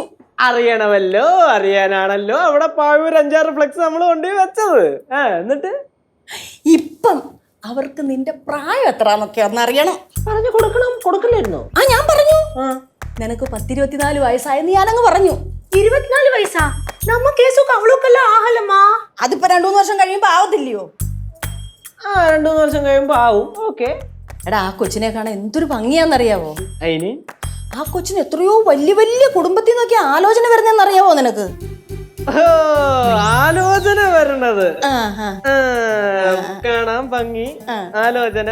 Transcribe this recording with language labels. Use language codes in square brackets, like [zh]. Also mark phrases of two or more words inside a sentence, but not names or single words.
[ml] അറിയണമല്ലോ, അറിയാനാണല്ലോ അവിടെ പാഴൂർ 5-6 ഫ്ലെക്സ് നമ്മൾ കൊണ്ടുപോയി വെച്ചത്. എന്നിട്ട് ഇപ്പം അവർക്ക് നിന്റെ പ്രായം എത്രാന്നൊക്കെ ഒന്നറിയണം. പറഞ്ഞു കൊടുക്കണം. കൊടുക്കില്ലായിരുന്നോ? ആ, ഞാൻ പറഞ്ഞു. നിനക്ക് 10-24 വയസ്സായെന്ന് ഞാനങ്ങ് പറഞ്ഞു. [ta] 24 வயசா? நம்ம கேஸுக்கு அவ்வளோக்கெல்லாம் ஆகலம்மா. [ml] അതിപ്പോ 2-3 വർഷം കഴിയുമ്പോ ആവത്തില്ലയോ? 2-3 വർഷം കഴിയുമ്പോ ആവും. ഓക്കെ. എടാ, ആ കൊച്ചിനെ കാണാൻ എന്തൊരു ഭംഗിയാന്നറിയാവോ? അതിന് ആ കൊച്ചിന് എത്രയോ വലിയ വലിയ കുടുംബത്തിൽ നിന്നൊക്കെ ആലോചന വരുന്നറിയാവോ നിനക്ക്? ആലോചന വരണത് കാണാൻ ഭംഗി, ആലോചന.